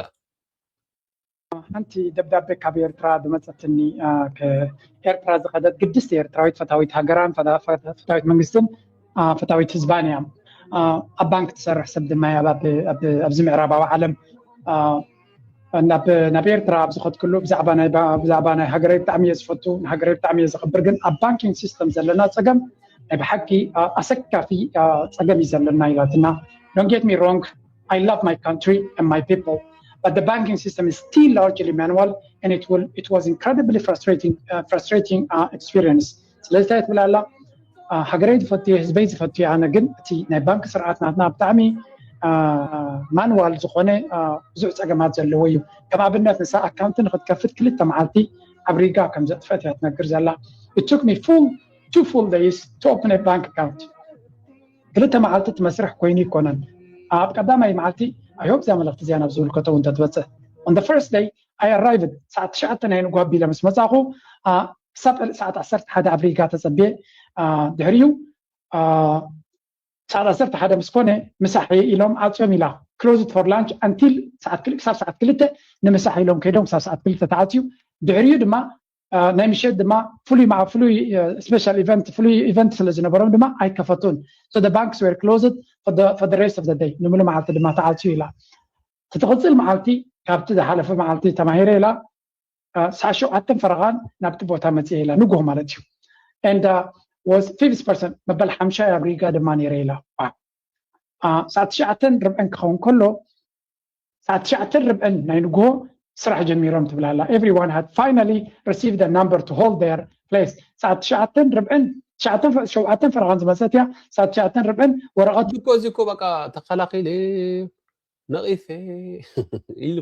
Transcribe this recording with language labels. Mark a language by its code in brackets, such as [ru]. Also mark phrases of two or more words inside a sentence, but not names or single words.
[ti] ሓንቲ ደብዳቤ ካብ ኤርትራ ድመፀትኒ ከኤርትራ ዝኸደት ቅድስቲ ኤርትራዊት ፈታዊት ሃገራን ፈታዊት መንግስትን ፈታዊት ህዝባን እያ ኣብ ባንክ ትሰርሕ ሰብ ድማ ኣብዚ ምዕራባዊ ዓለም ናብ ኤርትራ ኣብ ዝኸድ ኩሉ ብዛዕባ ናይ ሃገረይ ብጣዕሚ እየ ዝፈቱ ንሃገረይ ብጣዕሚ እየ ዝኽብር ግን ኣብ ባንኪንግ ሲስተም ዘለና ፀገም ናይ ብሓቂ ኣሰካፊ ፀገም እዩ ዘለና ኢላትና [en] don't get me wrong I love my country and my people but the banking system is still largely manual and it was incredibly frustrating experience [ti] ስለዚ ትብላላ ሃገረይ ዝፈትየ ህዝበይ ዝፈትየ ኣነ ግን እቲ ናይ ባንክ ስርዓት ናትና ብጣዕሚ ማኑዋል ዝኾነ ብዙሕ ፀገማት ዘለዎ እዩ ከም ኣብነት ንሳ ኣካውንት ንክትከፍት ክልተ መዓልቲ ኣብሪጋ ከም ዘጥፈት እያ ትነግር ዘላ [en] it took me two full days to open a bank account [ti] ክልተ መዓልቲ ትመስርሕ ኮይኑ ይኮነን ኣብ ቀዳማይ መዓልቲ [en] I hope [ti] እዚኣ መልእኽቲ እዚኣ ናብ ዝብልከቶ እውን ተትበፅሕ [en] on the first day I arrived [ti] ሰዓት 9 ናይ ንጓ ኣቢለ ምስ መፃኹ ክሳብ ሰዓት 11 ኣብሪጋ ተፀቢየ ድሕሪኡ ሰዓት 11 ምስ ኮነ ምሳሕ ኢሎም ኣፅዮም ኢላ [en] closed for lunch until [ti] ክሳብ ሰዓት 2 ንምሳሕ ኢሎም ከይዶም ክሳብ ሰዓት 2 ተዓፅዩ ድሕሪኡ ድማ ናይ ምሸት ድማ ፍሉይ ስፔሻል ኢቨንት ስለ ዝነበሮም ድማ ኣይከፈቱን [en] so the banks were closed for the rest of the day [ti] ንምሉ መዓልቲ ድማ ተዓፅዩ ኢላ ትትቕፅል መዓልቲ ካብቲ ዝሓለፈ መዓልቲ ተማሂረ ኢላ ሰዓት 7 ፈረቓን ናብቲ ቦታ መፅየ ኢላ ንጉህ ማለት እዩ [en] and was 50% [ti] መበል 5 ኣብሪጋ ድማ ነይረ ኢላ ሰዓት 9 ርብዕን ክኸውን ከሎ ሰዓት 9 ርብዕን ናይ ንጉህ ስራሕ ጀሚሮም ትብላላ [en] everyone had finally received a number to hold their place [ti] ሰዓት 9 ርብዕን 7 ፈረቓን ዝመፀት እያ ሰዓት 9 ርብዕን ወረቐት እኮ በቃ ተኸላኺለ ነቒፌ